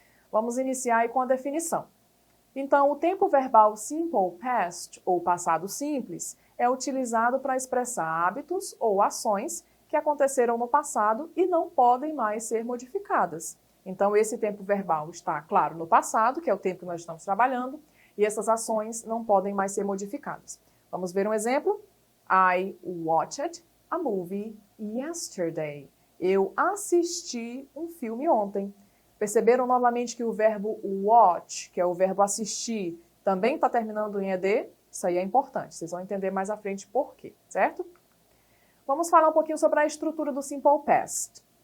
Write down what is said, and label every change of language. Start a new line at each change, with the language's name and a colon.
Portuguese: Vamos iniciar aí com a definição. Então, o tempo verbal simple past, ou passado simples, é utilizado para expressar hábitos ou ações que aconteceram no passado e não podem mais ser modificadas. Então, esse tempo verbal está, claro, no passado, que é o tempo que nós estamos trabalhando, e essas ações não podem mais ser modificadas. Vamos ver um exemplo?
English: I watched a movie yesterday.
Portuguese: Eu assisti um filme ontem. Perceberam novamente que o verbo watch, que é o verbo assistir, também está terminando em ed? Isso aí é importante, vocês vão entender mais à frente por quê, certo? Vamos falar um pouquinho sobre a estrutura do simple past.